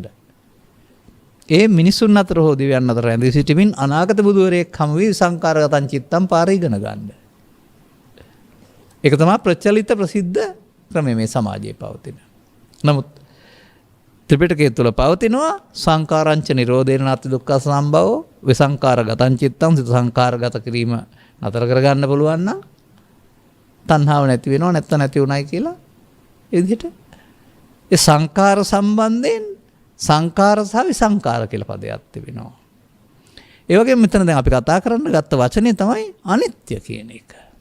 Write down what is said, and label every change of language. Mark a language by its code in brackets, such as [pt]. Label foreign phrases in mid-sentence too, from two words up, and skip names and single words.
[si] ඒ මිනිසුන් අතර හෝ දෙවියන් අතර ඇඳී සිටමින් අනාගත බුදුවරයෙක් හමු වී [pi] සංකාරගතං චිත්තං [si] පාර ඉගෙන ගන්න. ඒක තමයි ප්‍රචලිත ප්‍රසිද්ධ ක්‍රමය මේ සමාජයේ පවතින. නමුත් ත්‍රිපිටකය තුළ පවතිනවා [pi] සංකාරංච නිරෝධේන නාති දුක්ඛ සම්භවෝ විසංකාරගතං චිත්තං [si] සිත සංකාරගත කිරීම නතර කරගන්න පුළුවන් නම් තණ්හාව නැති වෙනව නැත්නම් නැති උනායි කියලා ඒ විදිහට ඒ සංකාර සම්බන්ධයෙන් සංකාර සහ විසංකාර කියලා පදයක් තිබෙනවා. ඒ වගේම මෙතන දැන් අපි කතා කරන්න ගත්ත වචනේ තමයි අනිත්‍ය කියන එක.